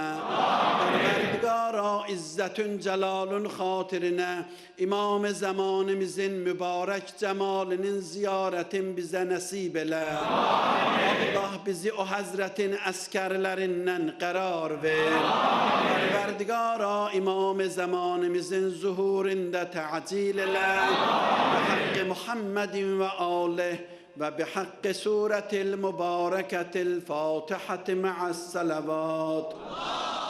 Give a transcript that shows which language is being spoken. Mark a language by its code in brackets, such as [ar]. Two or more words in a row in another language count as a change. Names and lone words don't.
[az] Pərverdigara İzzətün Cəlalın xatirinə İmam zamanımızın mübarək cəmalinin ziyarətin bizə nəsib elə. Allah bizi o həzrətin əskərlərindən qərar ver. Pərverdigara İmam zamanımızın zuhurində təcil elə. [ar] بحق محمد وآله وبحق سورة المباركة الفاتحة مع الصلوات.